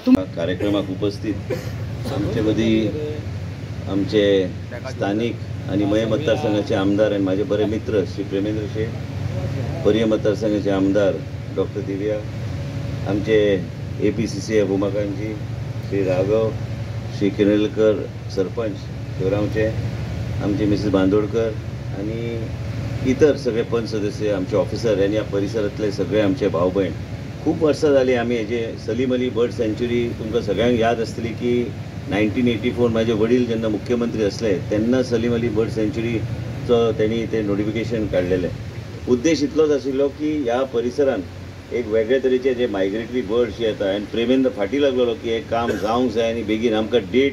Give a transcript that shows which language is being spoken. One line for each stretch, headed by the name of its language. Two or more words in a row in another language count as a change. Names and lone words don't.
Marathi: कार्यक्रमाक उपस्थित आमचे मदीं आमचे स्थानिक आणि मय मतदारसंघाचे आमदार आणि माझे बरे मित्र श्री प्रेमेंद्र शेठ, पर्य मतदारसंघाचे आमदार डॉक्टर दिव्या, आमचे APCCF उमाकांतजी, श्री राघव, श्री किनलकर सरपंच शिवरामचे, आमचे मिसेस बांदोडकर आणि इतर सगळे पंच सदस्य, आमचे ऑफिसर यांनी या परिसरातले सगळे आमचे भाऊ बहीण.
Konkani: खूप वर्सां जाली आमी हेजे सलीम अली
English: bird sanctuary
Konkani: तुमकां सगळ्यांक याद आसतली की 1984 माझे वडील जेन्ना मुख्यमंत्री असले तेन्ना सलीम अली बर्ड सँच्युरीचो त्यांनी ते नोटिफिकेशन काढलेले. उद्देश इतलोच आशिल्लो की ह्या परिसरान एक वेगळे तरेचे जे
English: migratory birds
Konkani: येता आनी प्रेमेंद्र फाटी लागलेलो की हे काम जावंक जाय आनी बेगीन आमकां डेट.